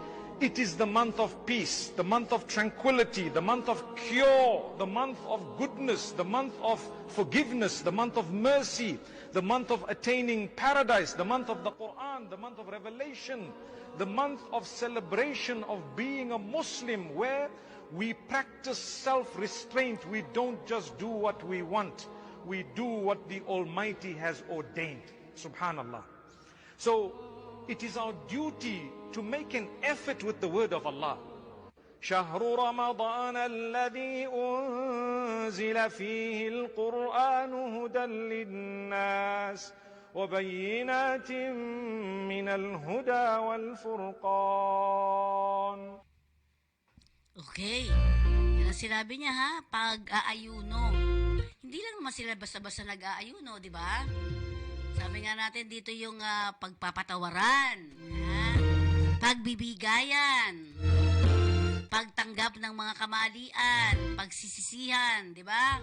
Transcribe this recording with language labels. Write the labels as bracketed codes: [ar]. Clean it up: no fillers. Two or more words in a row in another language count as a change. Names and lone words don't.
[en] It is the month of peace, the month of tranquility, the month of cure, the month of goodness, the month of forgiveness, the month of mercy, the month of attaining paradise, the month of the Quran, the month of revelation, the month of celebration of being a Muslim, where we practice self-restraint. We don't just do what we want. We do what the Almighty has ordained. [ar] Subhanallah. [en] So, it is our duty to make an effort with the word of Allah. [ar] شهر رمضان الذي أنزل فيه القرآن هدى للناس وبينات من الهدى والفرقان. [tl] Okay. Yan ang sinabi niya ha, pag-aayuno. Hindi lang naman sila basta-basta nag-aayuno, di ba? Sabi nga natin dito yung pagpapatawaran, ha? Pagbibigayan, pagtanggap ng mga kamalian, pagsisisihan, di ba?